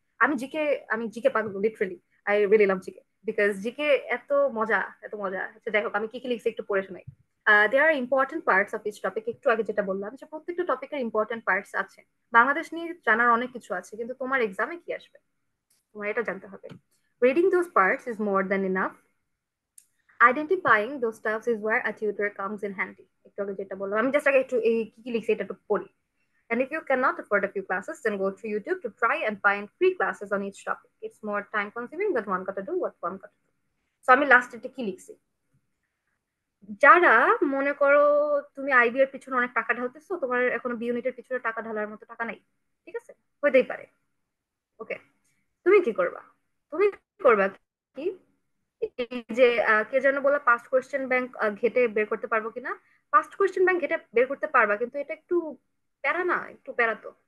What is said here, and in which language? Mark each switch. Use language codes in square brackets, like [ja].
[bn] আমি জিকে, আমি জিকে পাগল, literally [en] I really love GK, [bn] because GK এত মজা, এত মজা। আচ্ছা যাই হোক, আমি কি কি লিখছি একটু পড়ে শোনাই। [en] there are important parts of each topic, [bn] একটু আগে যেটা বললাম যে প্রত্যেকটা টপিকের ইম্পর্টেন্ট পার্টস আছে। বাংলাদেশ নিয়ে জানার অনেক কিছু আছে, কিন্তু তোমার এক্সামে কি আসবে তোমার এটা জানতে হবে। [en] Reading those parts is more than enough. Identifying those stuffs is where a tutor comes in handy. [bn] একটু আগে যেটা বললাম, আমি জাস্ট আগে একটু এই কি কি লিখছি এটা একটু পড়ি। [en] And if you cannot afford a few classes, then go to YouTube to try and find free classes on each topic. It's more time consuming, but one gotta do what one gotta do. [bn] So আমি last এটা কি লিখছি, যারা মনে করো তুমি IB এর পিছনে অনেক টাকা ঢালতেছো, তোমার এখনো বি ইউনিটের পিছনে টাকা ঢালার মতো টাকা নাই, ঠিক আছে, হইতেই পারে, ওকে, তুমি কি করবা? তুমি করবা কি, এই যে কে যেন বলা পাস্ট কোয়েশ্চেন ব্যাংক ঘেটে বের করতে পারবো কিনা, পাস্ট কোয়েশ্চেন ব্যাংক ঘেটে বের করতে পারবা, কিন্তু এটা একটু প্যারা না, একটু প্যারা তো।